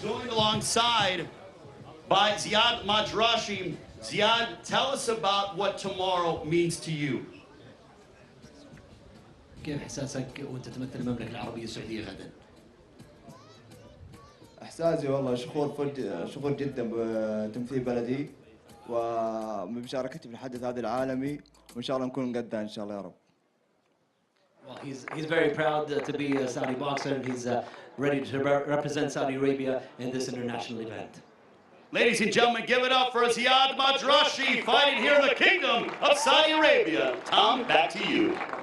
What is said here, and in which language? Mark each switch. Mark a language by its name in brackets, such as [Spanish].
[English] Alongside by Ziad Madrashi. Ziad, tell us about what tomorrow means to you. [Arabic] كيف إحساسك وأنت تمثل المملكة العربية السعودية غدا؟ إحساسي والله شكور جدا بتمثيل بلدي وبمشاركتي في الحدث هذا العالمي وإن شاء الله نكون قدها إن شاء الله يا رب. [English] Well, he's very proud to be a Saudi boxer, and he's ready to represent Saudi Arabia in this international event. Ladies and gentlemen, give it up for Ziad Madrashi, fighting here in the Kingdom of Saudi Arabia. Tom, back to you.